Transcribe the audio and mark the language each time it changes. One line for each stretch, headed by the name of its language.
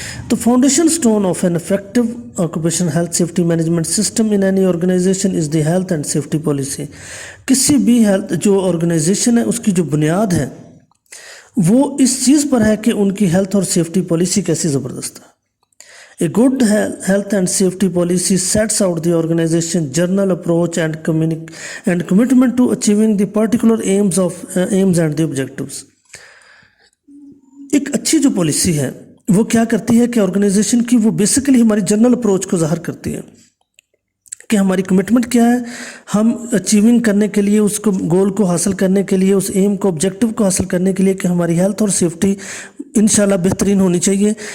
English: तो foundation stone of an effective occupational health safety management system in any organisation is the health and safety policy.
Hindi: किसी भी health जो organisation है उसकी जो बुनियाद है वो इस चीज़ पर है कि उनकी हेल्थ और सेफ्टी पॉलिसी कैसी ज़बरदस्त है।
English: A good health and safety policy sets out the organization's general approach and commitment to achieving the particular aims and the objectives.
Hindi: एक अच्छी जो पॉलिसी है वो क्या करती है कि ऑर्गेनाइजेशन की वो बेसिकली हमारी जनरल अप्रोच को ज़ाहिर करती है कि हमारी कमिटमेंट क्या है, हम अचीविंग करने के लिए, उसको गोल को हासिल करने के लिए, उस एम को ऑब्जेक्टिव को हासिल करने के लिए कि हमारी हेल्थ और सेफ्टी इंशाल्लाह बेहतरीन होनी चाहिए।